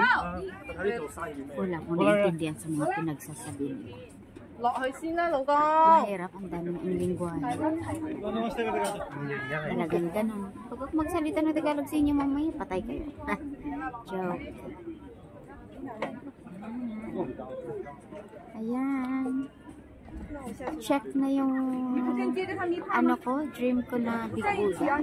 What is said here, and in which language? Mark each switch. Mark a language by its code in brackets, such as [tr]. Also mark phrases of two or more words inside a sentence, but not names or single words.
[tl] Wala ko naintindihan sa mga pinagsasabi nila. [yue] 落去先啦，老公。 [tl] Mahirap ang dami ng lingwahe. Talagang ganun. Pag ako magsalita ng Tagalog sa inyo mamaya, patay kayo. Joke. Ayan. Check na yung dream ko na Big Buddha.